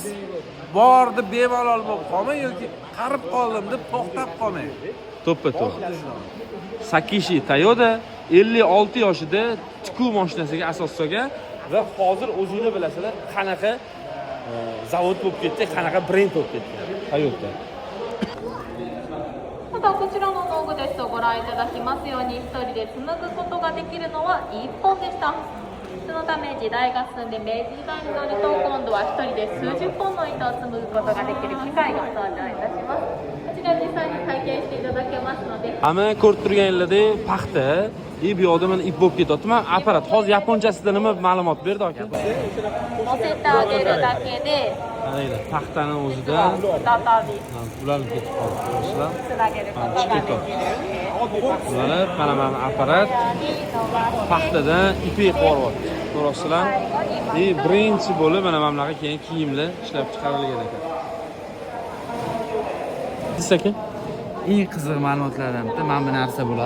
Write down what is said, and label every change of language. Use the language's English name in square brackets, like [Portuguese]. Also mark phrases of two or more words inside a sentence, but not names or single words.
[Uzbek] Bor deb bemalol bo'lib qolmang yoki qarib qoldim deb to'xtab qolmang. To'ppa-to'g'ri. Sakishi Toyota 56 yoshida tikuv mashinasiga asos solgan va hozir o'zingizlar bilasizlar, qanaqa zavod bo'lib ketdi, qanaqa brend bo'lib ketdi Toyota. [Japanese] ただこちらの道具ですとご覧いただきますように、一人で紡ぐことができるのは1本でした。そのため時代が進んで明治時代になると、今度は一人で数十本の糸を紡ぐことができる機械が登場いたします。こちら実際に体験していただけますので。 [Uzbek] Hamma ko'rib turganinglardek paxta, bu yoqda mana ip bo'lib ketyapti. Men apparat hozir yaponchasida nima ma'lumot berdi aka? [Japanese] 乗せてあげるだけで [Uzbek] Qaranglar, paxtani o'zida [Japanese] 再び [Uzbek] ulanib ketib qoldi. Ko'rasizlar? [Japanese] つなげることができる。 [Uzbek] Ulanib, mana apparat paxtadan ipek qo'ryapti. Ko'rasizlar? Birinchi bo'lib mana bunaqa keyin kiyimlar ishlab chiqarilgan ekan. Aka? Eng qiziq ma'lumotlardan bitta mana bu narsa bo'ladi.